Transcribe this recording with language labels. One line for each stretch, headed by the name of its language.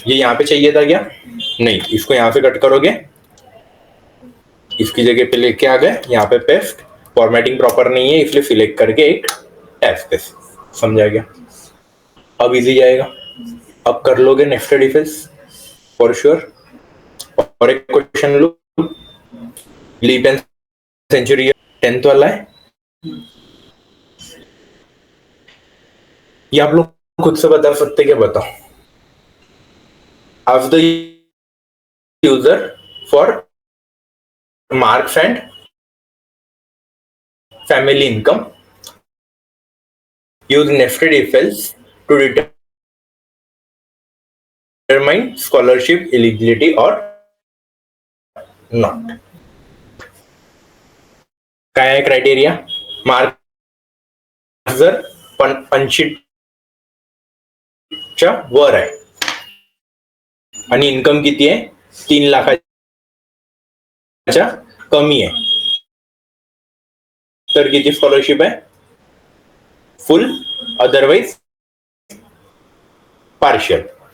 Hindi: ये यहाँ पे चाहिए था क्या, नहीं, इसको यहाँ से कट करोगे, इसकी जगह पे लेके आ गए, यहाँ पे पेस्ट, फॉर्मेटिंग प्रॉपर नहीं है इसलिए सिलेक्ट करके एक टैब स्पेस, समझा गया। अब इजी जाएगा, अब कर लोगे nested if else for sure. और एक question low, leap and century 10th वाला है, ये आप लोग खुद से बता सकते, क्या बताओ,
English: ask the user for marks and family income, use nested if else to determine scholarship eligibility or not.
Marathi: काय आहे क्रायटेरिया, मार्क्स जर 80च्या वर आहे आणि इन्कम किती आहे 3 लाखाच्या कमी आहे, तर किती स्कॉलरशिप आहे, फुल, अदरवाइज पार्शियल।